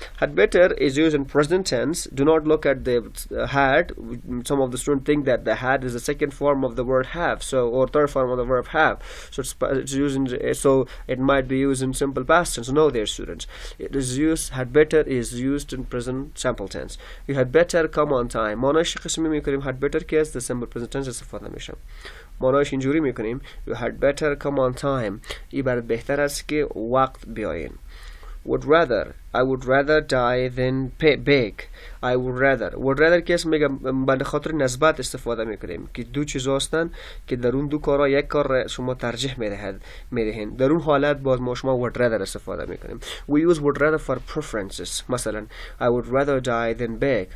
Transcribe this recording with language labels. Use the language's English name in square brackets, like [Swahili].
[English] Had better is used in present tense. Do not look at the had. Some of the students think that the had is the second form of the word have, or third form of the verb have. So it's used so it might be used in simple past tense. No, dear students, it is used. Had better is used in present simple tense. You had better come on time. [Persian] مانایش قسمی میکنیم had better که از the simple present tense استفاده میشه. مانایش اینجوری میکنیم [English] you had better come on time. [Persian] این برات بهتر است که وقت بیاین. [English] Would rather, I would rather die than beg. [Persian] I would rather که اسم میگم به خاطر نسبت استفاده میکنیم که دو چیز هستن که در اون دو کارا یک کار شما ترجیح میدهین. در اون حالت باز ما شما would rather استفاده میکنیم. [English] We use would rather for preferences. مثلا I would rather die than beg.